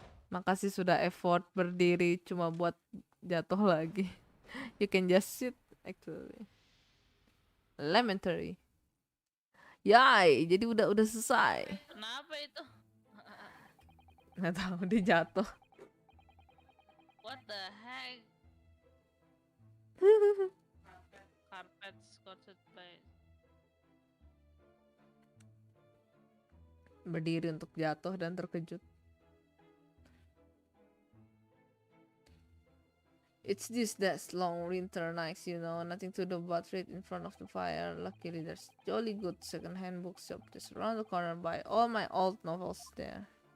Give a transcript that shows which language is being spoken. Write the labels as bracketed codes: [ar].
[id] Makasih sudah effort berdiri cuma buat jatuh lagi. [en] You can just sit actually. [id] Elementary. Yay, jadi udah selesai. Kenapa itu? Nggak tahu dia jatuh. [en] What the heck? Carpet scorched by. [id] Berdiri untuk jatuh dan terkejut. [en] It's that's long winter nights, you know, nothing to do but read in front of the fire. Luckily, there's jolly good second-hand bookshop just around the corner. Buy all my old novels there.